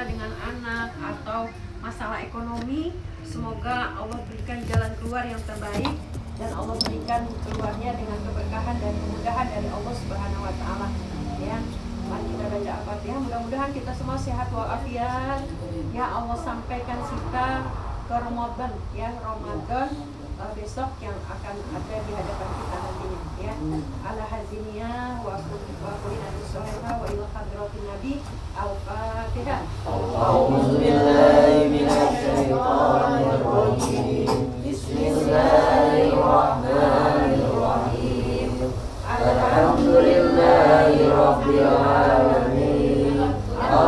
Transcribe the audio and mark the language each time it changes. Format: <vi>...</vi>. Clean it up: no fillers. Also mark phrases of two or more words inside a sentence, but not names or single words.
<id>dengan anak, atau masalah ekonomi, semoga Allah berikan jalan keluar yang terbaik dan Allah berikan keluarnya dengan keberkahan dan kemudahan dari Allah</id> <ar>سبحانه وتعالى.</ar> <id>Ya, mari kita baca Al-Fatihah. Mudah-mudahan kita semua sehat walafiat. Ya Allah, sampaikan kita ke Ramadan, ya Ramadan besok yang akan ada di hadapan kita nantinya, ya.</id> <ar>على هذه النية وكلنا بالصالحة وإلى حضرة النبي. Al-Fatihah. أعوذ بالله من الشيطان الرجيم. Bismillahirrahmanirrahim. الحمد لله رب العالمين.</ar>